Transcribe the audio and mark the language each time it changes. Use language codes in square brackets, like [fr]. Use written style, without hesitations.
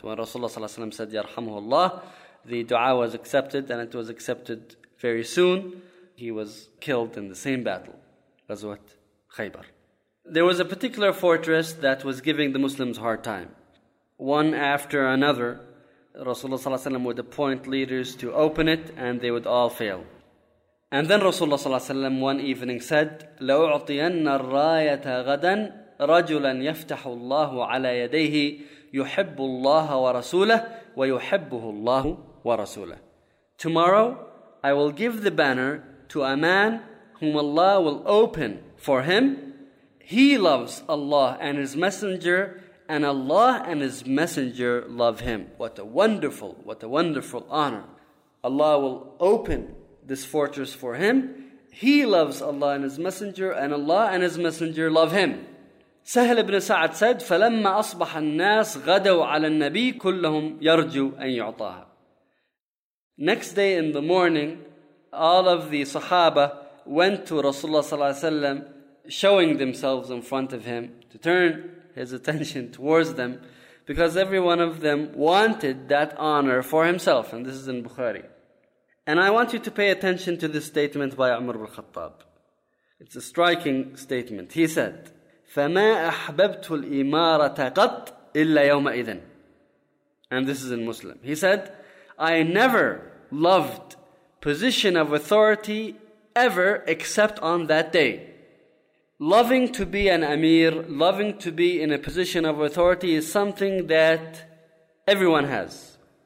[en] When Rasulullah sallallahu alayhi wa sallam said, [ar] يَرْحَمُهُ اللَّهُ, [en] the dua was accepted, and it was accepted very soon. He was killed in the same battle, Ghazwat Khaybar. There was a particular fortress that was giving the Muslims a hard time. One after another, Rasulullah ﷺ would appoint leaders to open it, and they would all fail. And then Rasulullah ﷺ one evening said, [ar] لَأُعْطِيَنَّ الرَّايَةَ غَدًا رَجُلًا يَفْتَحُ اللَّهُ عَلَى يَدَيْهِ يُحِبُّ اللَّهَ وَرَسُولَهُ وَيُحِبُّهُ اللَّهُ وَرَسُولَهُ. [en] Tomorrow, I will give the banner to a man whom Allah will open for him. He loves Allah and His Messenger, and Allah and His Messenger love him. What a wonderful honor. Allah will open this fortress for him, He loves Allah and His Messenger, and Allah and His Messenger love him. [ar] سهل بن سعد [en] said, [ar] فلما أصبح الناس غدوا على النبي كلهم يرجو أن يعطاها. [en] Next day in the morning, all of the Sahaba went to Rasulullah صلى الله عليه وسلم, showing themselves in front of him to turn his attention towards them, because every one of them wanted that honor for himself. And this is in Bukhari. And I want you to pay attention to this statement by Umar ibn al-Khattab. It's a striking statement. He said, [ar] فَمَا أَحْبَبْتُ الْإِمَارَةَ قَطْ إِلَّا يَوْمَئِذٍ. [en] And this is in Muslim. He said, I never loved position of authority ever except on that day. Loving to be an emir, loving to be in a position of authority is something that everyone has.